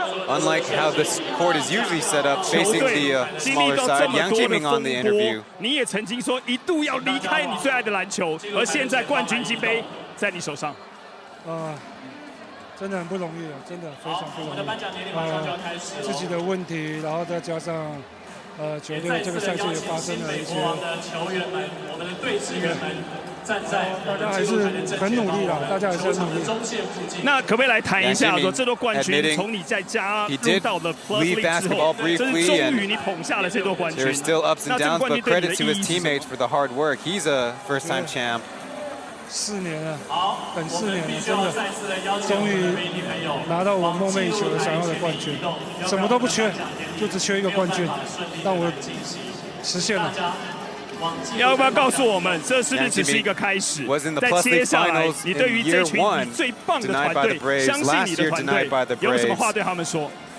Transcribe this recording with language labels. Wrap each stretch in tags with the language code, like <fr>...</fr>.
<en>Unlike how this court is usually set up, facing the smaller side, Yang Jiming on the interview.</en> <zh>你也曾经说一度要离开你最爱的篮球，而现在冠军金杯在你手上。真的很不容易，真的非常不容易。自己的问题，然后再加上球队这个赛季也发生了一些。球员们，我们的队职员们。大家还是很努力啦，大家还是很努力。那可不可以来谈一下，说这座冠军从你在加入到了 P.LEAGUE 之后，这是终于你捧下了这座冠军。</zh> <en>There's still ups and downs, but credit to his teammates for the hard work. He's a first-time champ.</en> <zh>4年了，等4年了，真的，终于拿到我梦寐以求的想要的冠军，什么都不缺，就只缺一个冠军，让我实现了。要不要告诉我们，这是不是只是一个开始？在接下来，你对于这群你最棒的团队，相信你的团队，有什么话对他们说？</zh>